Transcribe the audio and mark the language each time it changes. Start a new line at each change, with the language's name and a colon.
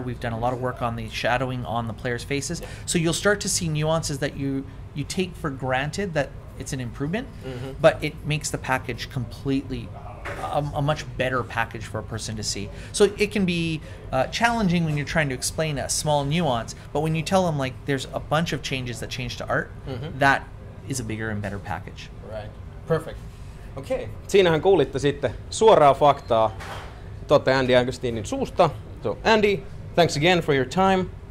English: We've done a lot of work on the shadowing on the players' faces. So you'll start to see nuances that you take for granted that it's an improvement, but it makes the package completely a much better package for a person to see. So it can be challenging when you're trying to explain a small nuance, but when you tell them there's a bunch of changes that change to art, that is a bigger and better package. Right. Perfect. Okay.
Finnish: Siinähän kuulitte sitten suoraa faktaa Andy Agostinin suusta.
English: So Andy, thanks again for your time.